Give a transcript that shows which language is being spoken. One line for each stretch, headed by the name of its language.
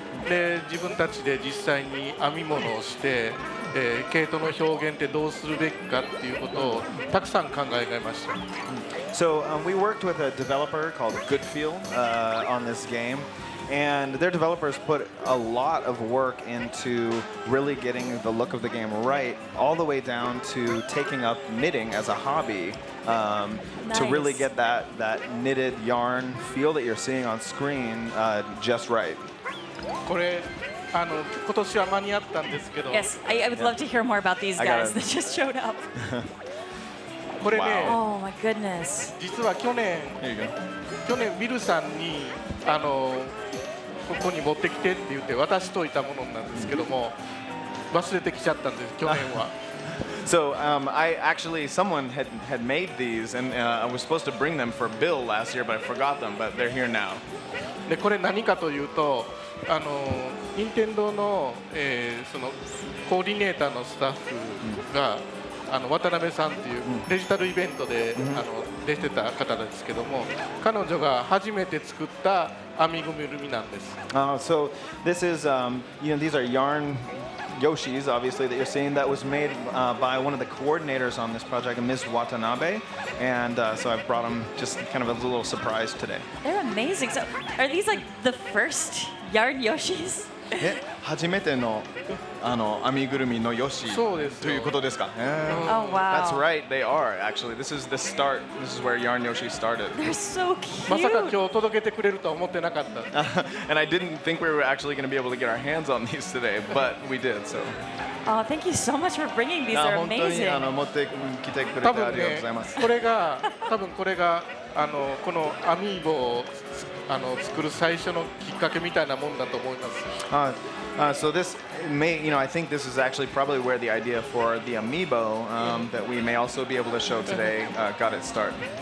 Japanese: で、自分たちで実際に編み物をして、毛糸の表現ってどうするべきかっていうことをたくさん考えました。
English: So we worked with a developer called Goodfeel on this game. And their developers put a lot of work into really getting the look of the game right, all the way down to taking up knitting as a hobby, to really get that knitted yarn feel that you're seeing on screen just right.
Japanese: これ今年は間に合ったんですけど。
English: Yes, I would love to hear more about these guys that just showed up.
Japanese: これね、
English: Oh my goodness.
Japanese: 実は去年ビルさんにここに持ってきてって言って渡しといたものなんですけども、忘れてきちゃったんです去年は。
English: So I actually someone had made these and I was supposed to bring them for Bill last year, but I forgot them. But they're here now.
Japanese: でこれ何かというと、任天堂の、そのコーディネーターのスタッフが、渡辺さんっていうデジタルイベントで、出てた方ですけども、彼女が初めて作った編み組なんです。
English: So this is these are yarn Yoshis, obviously, that you're seeing, that was made by one of the coordinators on this project, Ms. Watanabe, and so I've brought them just kind of a little surprise today. They're amazing. So, are these like the first yarn Yoshis?
Japanese: 初めての編みぐるみのヨシということですか。
English: Oh wow. That's right, they are actually. This is the start. This is where Yarn Yoshi started. They're so cute.
Japanese: まさか今日届けてくれるとは思ってなかった。
English: And I didn't think we were actually going to be able to get our hands on these today, but we did. So. Oh, thank you so much for bringing these. They're amazing.
Japanese: 本当に持ってきてくれてありがとうございます。多分これがこのアミーボを作る最初のきっかけみたいなもんだと思います。
English: So this may, I think this is actually probably where the idea for the Amiibo that we may also be able to show today got its start.